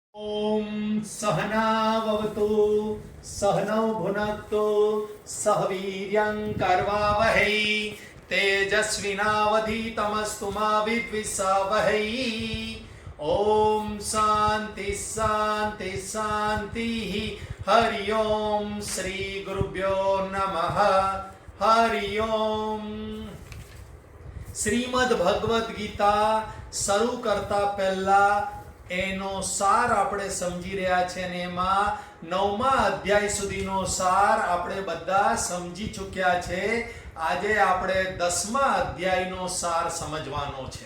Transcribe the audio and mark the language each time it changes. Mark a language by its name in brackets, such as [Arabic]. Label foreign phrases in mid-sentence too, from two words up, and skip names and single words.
[Sanskrit] ओम सहनाववतु सहनौ भुनक्तु सह वीर्यं कर्वावहै तेजस्विनावधीतमस्तु मा विद्विषावहै। ओम शांति शांति शांति। हरि ओम श्री गुरुभ्यो नमः। हरि ओम। [Gujarati] શ્રીમદ ભગવદ્ ગીતા શરૂ કરતા પહેલા એનો સાર આપણે સમજી રહ્યા છે અને એમાં 9મા અધ્યાય સુધીનો સાર આપણે બધા સમજી ચૂક્યા છે। આજે આપણે 10મા અધ્યાયનો સાર સમજવાનો છે।